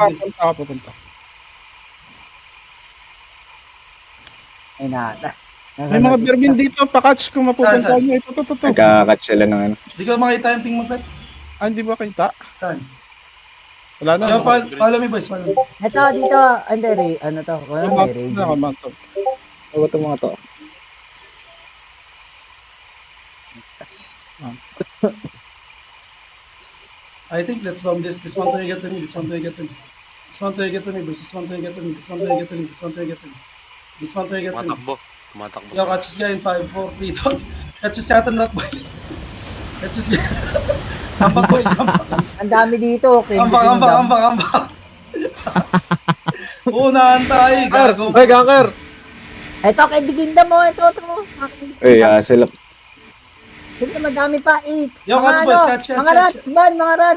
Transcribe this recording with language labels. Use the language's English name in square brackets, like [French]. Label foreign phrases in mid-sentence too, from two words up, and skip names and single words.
[Filipino] Papunta. Ay nata. May mga berbin dito, pakatch kung mapupunta Saan? nyo. Ito. Nagka-catch sila ng ano. Di ko makita yung ping mo, Pet. Ah, hindi ba kita? Saan? Wala na. [English] Yo, follow me, boys. Follow me. [Filipino] Ito, dito. Hindi, ano to? Wala, may Na, raid. kamanto. Ano ba itong mga to? [English] I think let's bomb this. This one to get to me. This one to get to me. This one to get to me, boys. This one to get to me. This one to get to me. This one to get to me. This one to get to me. [Filipino] Tumatakbo. [English] Yo, catch this guy in 5, 4, 3, 2. Catch this cat and rat, boys. Catch this guy. [Filipino] Ambak, boys. Ambak. Ang dami dito. Okay, Ambak. Unahan tayo. Ganker! Gago. Oy, ganker! Ito, kay Biginda mo. Ito. Eh, sila. Sila madami pa. 8. [English] Yo, catch, boys. Catch. [Filipino] Mga rats, man. Mga rats.